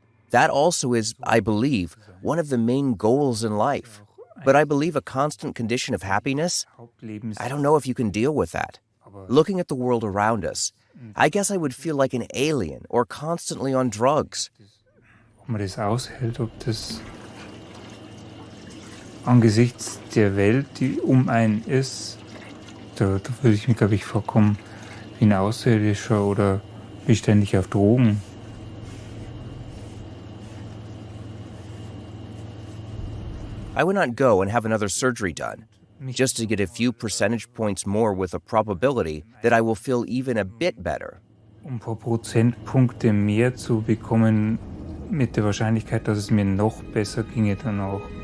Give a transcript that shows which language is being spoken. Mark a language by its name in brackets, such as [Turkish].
[English] That also is, I believe, one of the main goals in life. But I believe a constant condition of happiness, I don't know if you can deal with that. Looking at the world around us, I guess I would feel like an alien or constantly on drugs. [German] Ob man das aushält, ob das angesichts der Welt, die einen ist, da würde ich mir, glaube ich, vorkommen wie ein Außerirdischer oder wie ständig auf Drogen. [English] I would not go and have another surgery done, just to get a few percentage points more with a probability that I will feel even a bit better. [German] Ein paar Prozentpunkte mehr zu bekommen mit der Wahrscheinlichkeit, dass es mir noch besser ginge danach.